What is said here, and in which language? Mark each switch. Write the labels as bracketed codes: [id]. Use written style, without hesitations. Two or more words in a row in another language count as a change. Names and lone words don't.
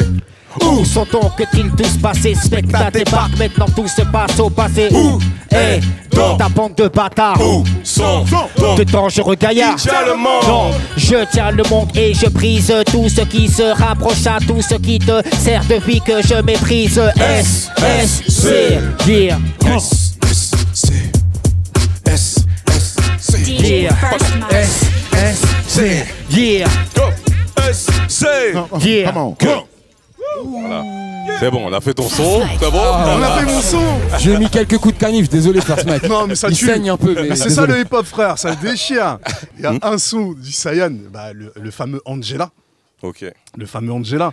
[fr] Où sont donc que-t-ils tous passés? Spectacle débarque, maintenant tout se passe au passé. Où est donc ta bande de bâtards? Où sont de dangereux gaillards? Non, je tiens le monde et je brise tout ce qui se rapproche à tout ce qui te sert de vie que je méprise. SSC, yeah. SSC. SSC. Yeah. SSC, yeah. SSC. Yeah. Voilà. C'est bon, on a fait ton son. C'est bon. On a fait mon son. J'ai mis quelques coups de canif, désolé First Mike. Non mais ça il tue. saigne un peu. Mais c'est ça le hip-hop frère, ça déchire. Il y a un son du Saiyan, bah, le fameux Angela. Ok. Le fameux Angela.